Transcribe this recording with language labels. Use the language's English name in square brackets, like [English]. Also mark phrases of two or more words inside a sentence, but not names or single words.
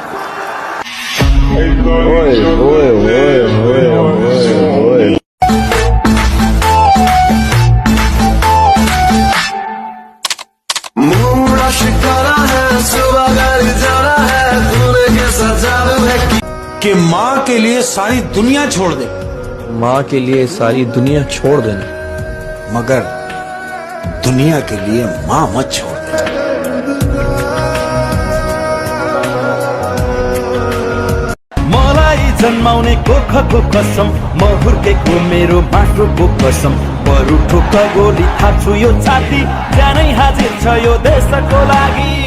[Hindi] मुंह शिकारा है, सुबह घर जाना है, तूने कैसा जादू है कि माँ के लिए सारी दुनिया छोड़ दे। माँ के लिए सारी दुनिया छोड़ देना, मगर दुनिया के लिए माँ मत छोड़ दे। [Nepali] जन्माउने गोर्खाको कसम, म हुर्केको मेरो माटोको कसम, बरु ठोक गोली थाप्छु यो छाती, ज्यानै हाजिर छ यो देशको लागि।